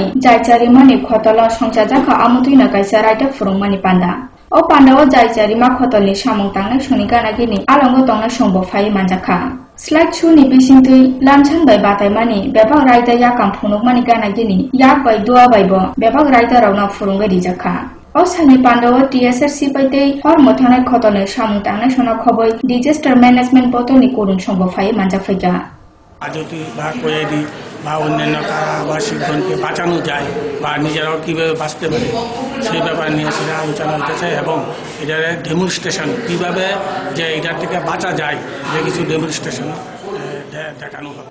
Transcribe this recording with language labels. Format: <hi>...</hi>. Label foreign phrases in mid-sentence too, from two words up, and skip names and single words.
<trp>jaichari mani khotala songcha jakha amuti na kaisa raida furungmani panda O pandao jaichari ma khotolni samungtangna suni gana gini alango tongna sombo phai manjakha Slide 2 ni bisingtui lanchan bai batai mani bebak raida yakam phunuk mani gana gini yak bai dua bai bo bebak raida rauna furunga dijakha Osani Pandao TSRC paite hor mothanai khotone samungtangna sona khoboi</trp> <en>disaster management</en> <trp>botoni kurung sombo phai manja phaika</trp> <bn>যদি বা কয়েদি বা অন্যান্য কারাবাসীগণকে বাঁচানো যায় বা নিজেরাও কীভাবে বাঁচতে পারে সেই ব্যাপারে নিয়ে সেটা আলোচনা হতেছে এবং এটার ডেমনস্ট্রেশন কীভাবে যে এটার থেকে বাঁচা যায় যে কিছু ডেমনস্ট্রেশন দেখানো হবে</bn>